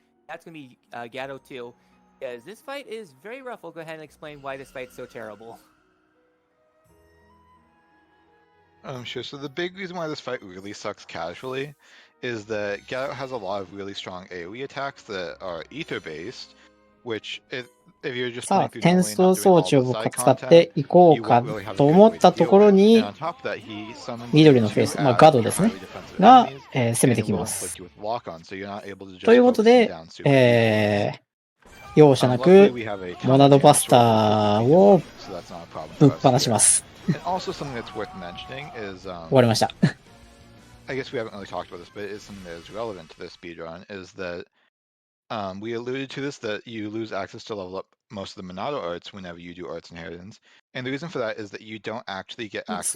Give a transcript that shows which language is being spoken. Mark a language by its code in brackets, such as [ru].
[en] That's going to be Gato 2. Because this fight is very rough. I'll go ahead and explain why this fight's so terrible. Sure. So the big reason why this fight really sucks casually is that Gato has a lot of really strong AoE attacks that are ether-based, which if you're just [ja] さあ、転送装置を使っていこうかと思ったところに、緑のフェイス、ガドですね、が、攻めてきます。ということで、容赦なくモナドバスターをぶっ放します。終わりました。 [en] I guess we haven't really talked about this, but it's something that is relevant to this speedrun, is that we alluded to this, that you lose access to level up most of the Minato arts whenever you do arts inheritance. And the reason for that is that you don't actually get access